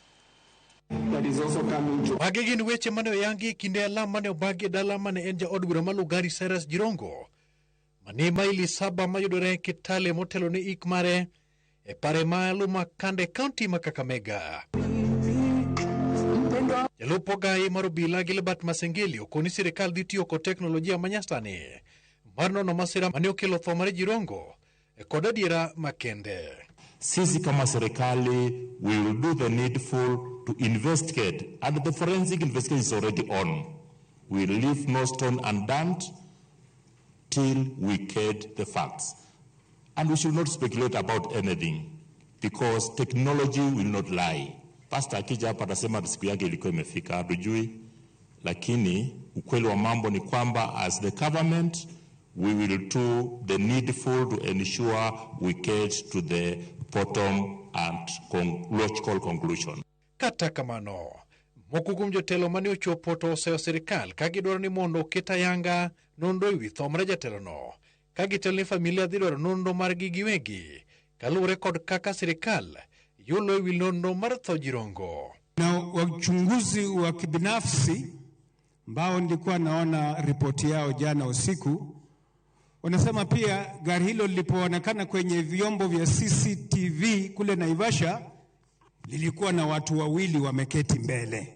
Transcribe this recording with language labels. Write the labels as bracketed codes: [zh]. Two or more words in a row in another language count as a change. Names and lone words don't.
[luo] Magi gin weche mane oyangi kinde alam mane obagi dala mane en jaod bura Malugari Cyrus Jirongo mani maili 7 mayudore Kitale motelo ni ik mare e pare malo makande county ma Kakamega. Jalupo gai mar obila Gilbert Masengeli okoni sirikal dhi tiyo kod teknolojia manyasani mar nono masira mane okelo tho mar Jirongo e kod adiera makende. [sw] Sisi kama serikali [en] we will do the needful to investigate and the forensic investigation is already on. We will leave no stone unturned till we get the facts. And we should not speculate about anything because technology will not lie. [sw] Pastor akija hapa atasema siku yake ilikuwa imefika, hatujui. Lakini ukweli wa mambo ni kwamba [en] as the government we will do the needful to ensure we get to the bottom and logical conclusion. [luo] Kata kamano, mokukum jotelo mane ochopo to oseyo sirikal kagidwaro ni mondo keta yanga nondo ewi tho mar jatelono. Kagitelo ni familia dhidwaro nondo margi giwegi kaluwore kod kaka sirikal yulo ewi nondo mar tho Jirongo. [sw] Na wachunguzi wa kibinafsi ambao nilikuwa naona ripoti yao jana usiku, wanasema pia gari hilo lilipoonekana kwenye vyombo vya CCTV kule Naivasha lilikuwa na watu wawili wameketi mbele.